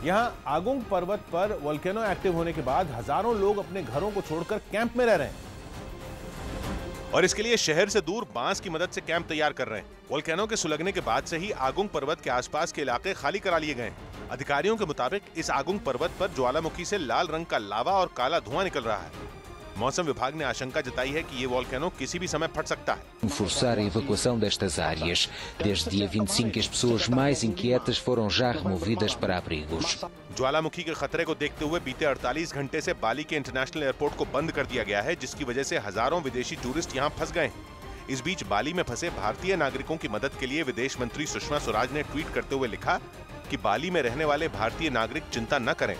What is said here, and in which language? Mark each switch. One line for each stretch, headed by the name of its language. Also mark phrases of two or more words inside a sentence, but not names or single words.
Hindi: यहाँ आगुंग पर्वत पर
English: volcano active
Hindi: होने के बाद हजारों लोग अपने घरों को छोड़कर कैंप में रह रहे हैं और इसके लिए शहर से दूर बांस की मदद से कैंप तैयार कर रहे हैं। वोल्केनो के सुलगने के बाद से ही आगुंग पर्वत के आसपास के इलाके खाली करा लिए गए हैं। अधिकारियों के मुताबिक इस आगुंग पर्वत पर ज्वालामुखी से लाल रंग का लावा और काला धुआं निकल रहा है। मौसम विभाग ने आशंका जताई है कि ये वोल्केनो किसी भी समय फट सकता है।
Portuguese: Forçar a evacuação destas áreas. Desde dia 25 as pessoas mais inquietas foram já removidas para abrigos.
Hindi: ज्वालामुखी के खतरे को देखते हुए बीते 48 घंटे से बाली के
English: international airport
Hindi: को बंद कर दिया गया है, जिसकी वजह से हजारों विदेशी टूरिस्ट यहां फंस गए हैं। इस बीच बाली में फंसे भारतीय नागरिकों की मदद के लिए विदेश मंत्री सुषमा स्वराज ने ट्वीट करते हुए लिखा कि बाली में रहने वाले भारतीय नागरिक चिंता न करें।